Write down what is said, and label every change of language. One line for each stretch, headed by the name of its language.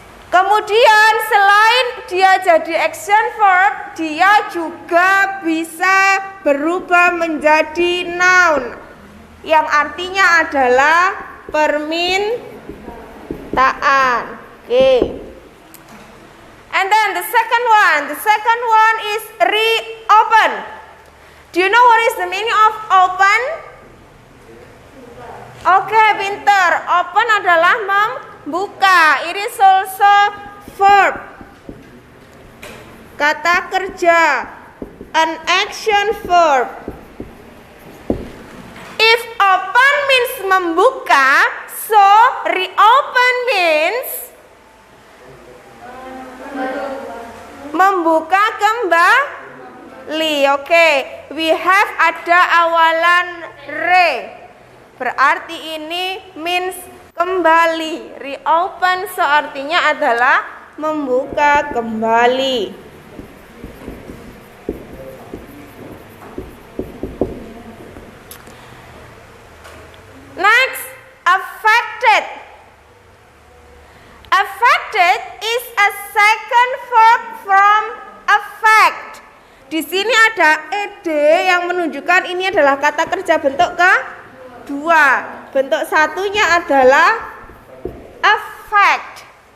Indonesian: Kemudian selain dia jadi action verb, dia juga bisa berubah menjadi noun yang artinya adalah permintaan. Okay.
English: And then the second one is reopen. Do you know what is the meaning of open?
Indonesian: Okay, pinter. Open adalah membuka.
English: It is also verb.
Indonesian: Kata kerja.
English: An action verb. If open means membuka, so reopen means
Indonesian: membuka kembali. Oke,
English: we have
Indonesian: ada awalan re. Berarti ini means kembali. Reopen so artinya adalah membuka kembali.
English: Next, affected. Affected is a second verb from affect.
Indonesian: Di sini ada ed yang menunjukkan ini adalah kata kerja bentuk kedua. Bentuk satunya adalah affect.